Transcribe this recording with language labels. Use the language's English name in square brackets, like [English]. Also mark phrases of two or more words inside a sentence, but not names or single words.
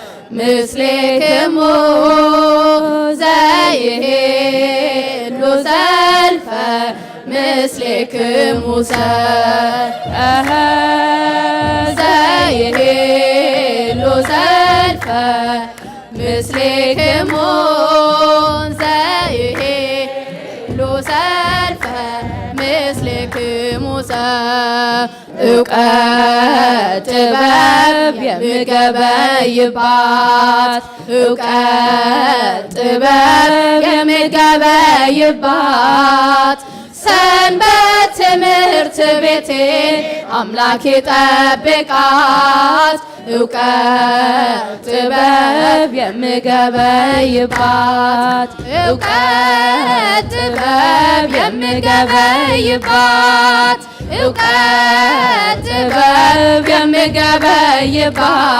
[Geez] ምስሌክሙ ዘይሄሉ ሰልፈ ምስሌክሙ ሰ-፣ እኸ፣ ዘይሄሉ ሰልፈ ምስሌክሙ፣ ዘይሄሉ ሰልፈ ምስሌክሙ ሰ- [Amharic] እውቀት ጥበብ የምገበይባት፣ እውቀት ጥበብ የምገበይባት፣ ሰንበት ትምህርት ቤቴ አምላክ ይጠብቃት። እውቀት ጥበብ የምገበይባት፣ እውቀት ጥበብ የምገበይባት እውቀት ጥበብ የምገበይባት